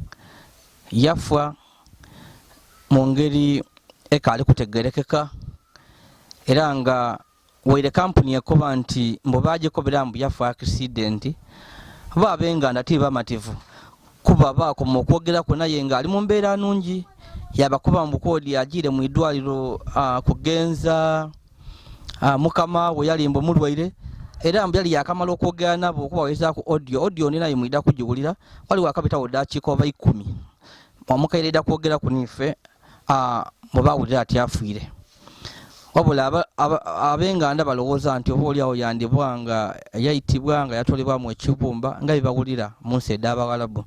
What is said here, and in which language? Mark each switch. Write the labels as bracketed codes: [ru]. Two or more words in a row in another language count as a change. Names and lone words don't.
[xog] yafa mu ngeri ekaali kutegerekeka era nga waire kampuni ekoba nti mbu baagikobera mbu yafa accident baabenganda tibamativu kuba baakoma okwogeraku naye ng'ali mu mbeera nungi yabakuba mbu koodi agiire mu idwaliro kugenza mukama we yali mbu mulwaire era mbu yali yakamala okwogera nabo okubaweezaku audio ninaye mwida kugiwulira waliwo akabitawo dakiika oba 10 omukaire edda kwogeraku nife mwe baawulira ati afiire wabula abenganda balowooza nti obaolyawo yandibwa nga yayitibwa nga yatolebwamu ekibumba nga bibawulira mu nsi ed'Abawalabu.